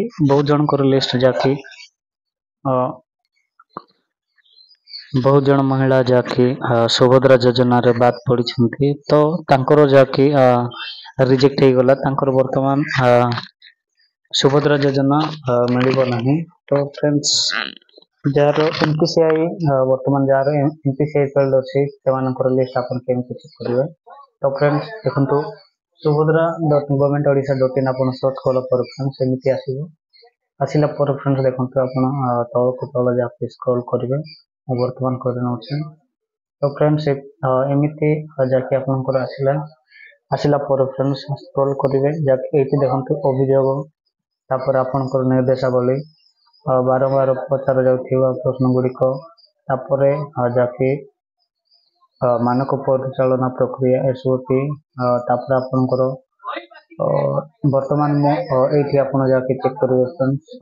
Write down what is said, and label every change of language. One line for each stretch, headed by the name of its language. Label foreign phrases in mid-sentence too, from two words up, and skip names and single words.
Odia: ବହୁତ ଜଣଙ୍କର ଲିଷ୍ଟ ଯାକି ବହୁତ ଜଣ ମହିଳା ଯାକି ସୁଭଦ୍ରା ଯୋଜନାରେ ବାଦ୍ ପଡ଼ିଛନ୍ତି, ତ ତାଙ୍କର ଯାକି ରିଜେକ୍ଟ ହେଇଗଲା। ତାଙ୍କର ବର୍ତ୍ତମାନ ସୁଭଦ୍ରା ଯୋଜନା ମିଳିବ ନାହିଁ। ତ ଫ୍ରେଣ୍ଡସ୍, ଯାହାର NPCI ବର୍ତ୍ତମାନ ଯାହାର NPCI ଫେଲ୍ଡ ଅଛି, ସେମାନଙ୍କର ଲିଷ୍ଟ ଆପଣ କେମିତି ଚେକ୍ କରିବେ? ତ ଫ୍ରେଣ୍ଡସ୍ ଦେଖନ୍ତୁ, subhadra.government.odisha.in ଆପଣ ସର୍ଚ୍ଚ କଲା ପରେ ଫ୍ରେଣ୍ଡସ୍ ଏମିତି ଆସିବ। ଆସିଲା ପରେ ଫ୍ରେଣ୍ଡସ୍ ଦେଖନ୍ତୁ, ଆପଣ ତଳକୁ ତଳ ଯାକି ସ୍କ୍ରୋଲ୍ କରିବେ। ମୁଁ ବର୍ତ୍ତମାନ କରିନେଉଛି। ତ ଫ୍ରେଣ୍ଡସ୍ ଏମିତି ଯାକି ଆପଣଙ୍କର ଆସିଲା ପରେ ଫ୍ରେଣ୍ଡସ୍ ସ୍କ୍ରୋଲ୍ କରିବେ। ଯାକି ଏଇଠି ଦେଖନ୍ତୁ ଅଭିଯୋଗ, ତାପରେ ଆପଣଙ୍କର ନିର୍ଦ୍ଦେଶାବଳୀ, ବାରମ୍ବାର ପଚରା ଯାଉଥିବା ପ୍ରଶ୍ନ ଗୁଡ଼ିକ, ତାପରେ ଯାକି ମାନକ ପରିଚାଳନା ପ୍ରକ୍ରିୟା SOP, ତାପରେ ଆପଣଙ୍କର ବର୍ତ୍ତମାନ ମୁଁ ଏଇଠି ଆପଣ ଯାକି ଚେକ୍ କରିବେ ଫ୍ରେଣ୍ଡସ୍।